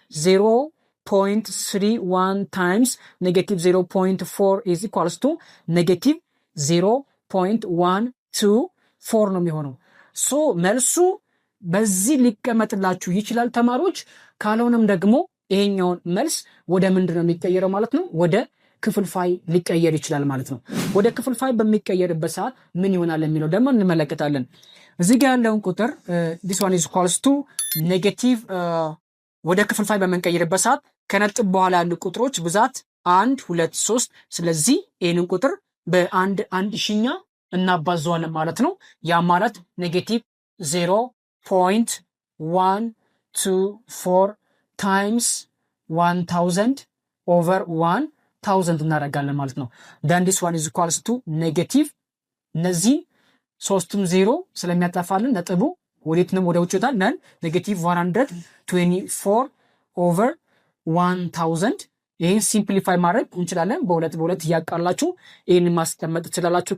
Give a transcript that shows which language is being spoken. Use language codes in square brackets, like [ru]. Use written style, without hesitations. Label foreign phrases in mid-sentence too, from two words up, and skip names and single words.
[en] 0.31 times negative 0.4 is equals to negative 0.124 [am] ነው የሚሆነው። መልሱ በዚህ ሊቀመጥላችሁ ይችላል ተማሪዎች። ካልሆነም ደግሞ ይሄኛውን መልስ ወደ ምንድን ነው የሚቀየረው ማለት ነው? ወደ ክፍልፋይ ሊቀየር ይችላል ማለት ነው። ወደ ክፍልፋይ በሚቀየርበት ሰዓት ምን ይሆናል የሚለው ደግሞ እንመለከታለን። እዚህ ጋር ያለውን ቁጥር [en] this one is equals to negative [am] ወደ ክፍልፋይ በምንቀይርበት ሰዓት ከነጥብ በኋላ ያሉ ቁጥሮች ብዛት 1 2 3 ስለዚህ ይህንን ቁጥር በአንድ ሺኛ እናባዘዋለን ማለት ነው። ያ ማለት ኔጌቲቭ [en] 0.124 times 1000 over 1000 [am] እናደርጋለን ማለት ነው። [en] then this one is equals to negative [am] እነዚህ ሶስቱም ዜሮ ስለሚያጠፋልን ነጥቡ ወዴት ነው? ወደ ውጭ ወጣል። ነን [en] negative 124 over 1000 [am] ይህን ሲምፕሊፋይ ማድረግ እንችላለን። በሁለት እያቃላችሁ ይህን ማስቀመጥ ትችላላችሁ።